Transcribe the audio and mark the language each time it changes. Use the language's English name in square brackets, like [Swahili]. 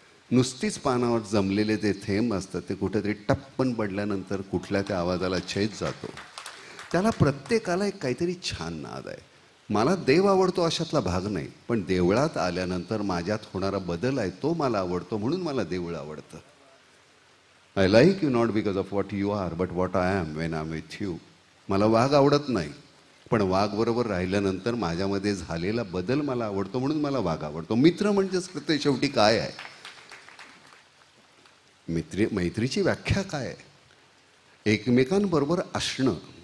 [Marathi] नुसतीच पानावर जमलेले ते थेंब असतात, ते कुठेतरी टप्पन पडल्यानंतर कुठल्या त्या आवाजाला छेद जातो. त्याला प्रत्येकाला एक काहीतरी छान नाद आहे. मला देव आवडतो अशातला भाग नाही, पण देवळात आल्यानंतर माझ्यात होणारा बदल आहे तो मला आवडतो, म्हणून मला देऊळ आवडतं. [English] I like you not because of what you are but what I am when I am with you. [Marathi] मला वाघ आवडत नाही, पण वाघ बरोबर राहिल्यानंतर माझ्यामध्ये झालेला बदल मला आवडतो, म्हणून मला वाघ आवडतो. मित्र म्हणजेच ते शेवटी काय आहे, मैत्रीची व्याख्या काय आहे, एकमेकांबरोबर असणं.